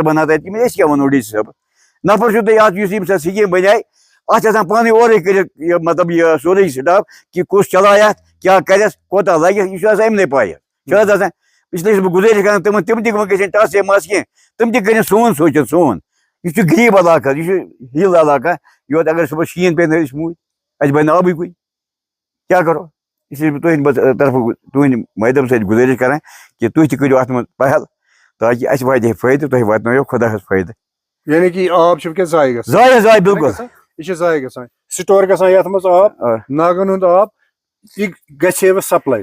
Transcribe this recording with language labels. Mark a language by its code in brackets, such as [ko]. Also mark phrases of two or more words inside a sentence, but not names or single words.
[ks] بنان تتہِ أسۍ کیٛاہ ونو ڈی سی صٲبس نفر چھُو تۄہہِ اتھ یُس ییٚمہِ ساتہٕ سکیٖم بنے اتھ چھِ آسان پانے اورے کٔرِتھ یہِ مطلب یہِ سورُے سٹاف کہِ کُس چلایہِ اتھ کیٛاہ کرٮ۪س کوتاہ لگہِ یہِ چھُ آسان یِمنٕے پاے چھِ حظ آسان اِسلیے چھُس بہٕ گُزٲرِش کران تِمن تِم تہِ گژھن ٹسے مس کینٛہہ تِم تہِ کٔرِنۍ سون سوٗنٛچِتھ سون یہ غریب علاقہ یہ ہل علاقہ یوت اگر صبح شین پہ أسۍ موٗدۍ اَسہِ بنہِ آبٕے کُے کیٛاہ کرو اس لیے تُہنٛدِ طرفہٕ تُہنٛدِ مٲدم سۭتۍ گُزٲرِش کران کہ تُہۍ تہِ کٔرِو اتھ منٛز پہل تاکہ اَسہِ واتہِ ہے فٲیدٕ تۄہہِ واتنٲیو خۄدا حظ فٲیدٕ یعنی کہ آب چھُ وٕنکٮ۪س ضایع گژھان ضایع بالکل یہِ چھُ ضایع گژھان سٹور گژھان یتھ منٛز آب ناگن ہُنٛد آب یہِ گژھِ وۄنۍ سپلاے